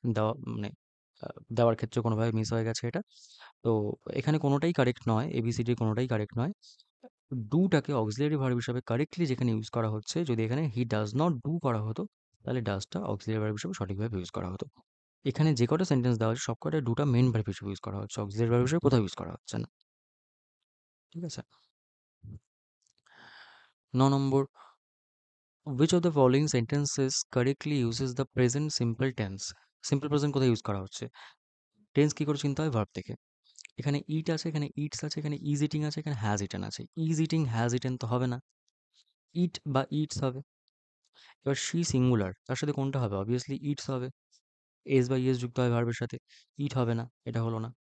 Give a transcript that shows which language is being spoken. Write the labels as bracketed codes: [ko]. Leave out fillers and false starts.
[bn] দেওয়া মানে দেওয়ার ক্ষেত্রে কোনোভাবে মিস হয়ে গেছে এটা। তো এখানে কোনোটাই কারেক্ট নয়, এবিসিডি কোনোটাই কারেক্ট নয়। ডুটাকে অক্সিলারি ভার্ব হিসাবে কারেক্টলি যেখানে ইউজ করা হচ্ছে, যদি এখানে হি ডাজ নট ডু করা হতো তাহলে ডাজটা অক্সিলারি ভার্ব হিসেবে সঠিকভাবে ইউজ করা হতো। এখানে যে কটা সেন্টেন্স দেওয়া হচ্ছে সব কটা ডুটা মেন ভার্ব হিসেবে ইউজ করা হচ্ছে, অক্সিলারি ভার্ব হিসেবে কোথাও ইউজ করা হচ্ছে না। ঠিক আছে। 9 নম্বর, [en] which of the following sentences correctly uses the present simple tense? [bn] Simple present কোথায় ইউজ করা হচ্ছে? টেন্স কি করে চিনতে হয়? ভার্ব থেকে। এখানে ইট আছে, এখানে ইটস আছে, এখানে ইজ ইটিং আছে, এখানে হ্যাজ ইটেন আছে। ইজ ইটিং হ্যাজ ইটেন তো হবে না, ইট বা ইটস হবে। এবার শি সিঙ্গুলার, তার সাথে কোনটা হবে? অবভিয়াসলি ইটস হবে। এস বা ইএস যুক্ত হয় ভার্বের সাথে, ইট হবে না, এটা হলো না।